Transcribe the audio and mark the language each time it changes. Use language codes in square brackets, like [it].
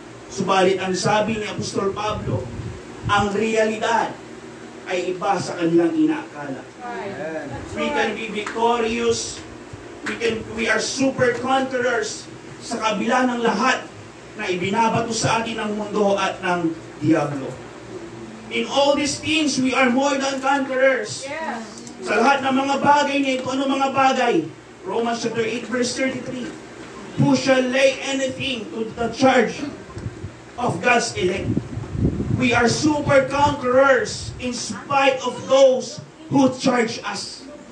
[tl] Subalit ang sabi ni Apostol Pablo, ang realidad ay iba sa kanilang inaakala. [en] We can be victorious, we are super conquerors [tl] sa kabila ng lahat na ibinabato sa atin ng mundo at ng diablo. [en] In all these things, we are more than conquerors. Yes. [tl] Sa lahat ng mga bagay na ito, ano mga bagay? [en] Romans chapter 8, verse 33. Who shall lay anything to the charge of God's elect? We are super conquerors in spite of those who charge us.